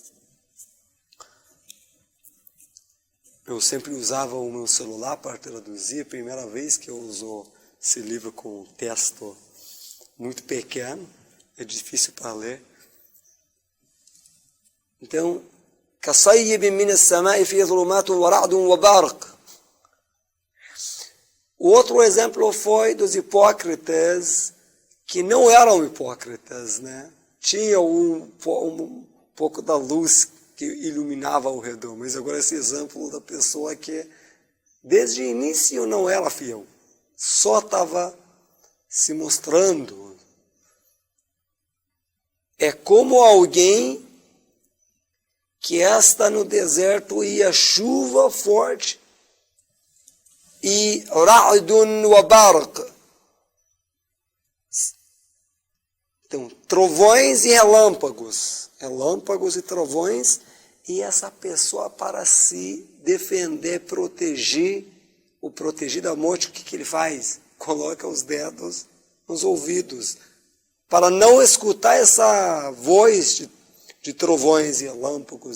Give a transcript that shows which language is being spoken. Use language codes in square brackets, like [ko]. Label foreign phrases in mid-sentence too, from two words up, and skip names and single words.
[pt] Eu sempre usava o meu celular para traduzir. A primeira vez que eu uso esse livro com um texto muito pequeno, é difícil para ler. Então, [ar] كَصَيِّبٍ مِّنَ السَّمَاءِ فِيهِ ظُلُمَاتٌ وَرَعْدٌ وَبَرْقٌ. [pt] O outro exemplo foi dos hipócritas que não eram hipócritas, né? Tinha um pouco da luz que iluminava ao redor, mas agora esse exemplo da pessoa que desde o início não era fiel, só estava se mostrando. É como alguém que está no deserto e a chuva forte e [ar] رعد وبرق. [pt] Então, trovões e relâmpagos e trovões, e essa pessoa para se defender, proteger da morte, o que ele faz? Coloca os dedos nos ouvidos, para não escutar essa voz de trovões e relâmpagos.